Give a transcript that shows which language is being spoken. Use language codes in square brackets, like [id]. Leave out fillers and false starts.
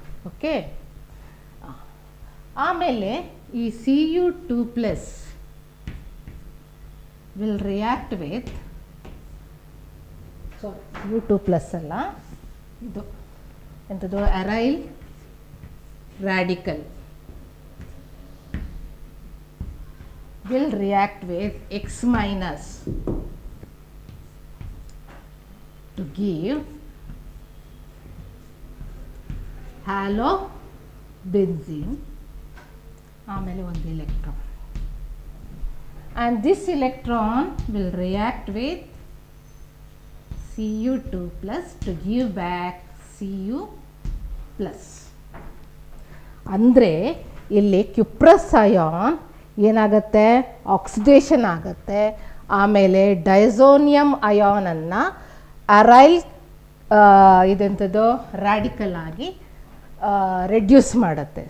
[kn] Okay, ಆಮೇಲೆ ಈ [en] Cu2+ will react with, sorry U2+ [kn] ಅಲ್ಲ, ಇದು ಎಂಥದ್ದು ಅರೈಲ್ radical [en] will react with X minus to give halobenzene [kn] ಆಮೇಲೆ ಒಂದು [en] electron, and this electron will react with Cu2 plus to give back Cu plus. [kn] ಅಂದರೆ ಇಲ್ಲಿ cuprous ion ಏನಾಗುತ್ತೆ, oxidation ಆಗುತ್ತೆ. ಆಮೇಲೆ ಡೈಸೋನಿಯಂ ಅಯಾನನ್ನು ಅರೈಲ್ ಇದೆಂಥದ್ದು ರ್ಯಾಡಿಕಲ್ ಆಗಿ ರೆಡ್ಯೂಸ್ ಮಾಡುತ್ತೆ.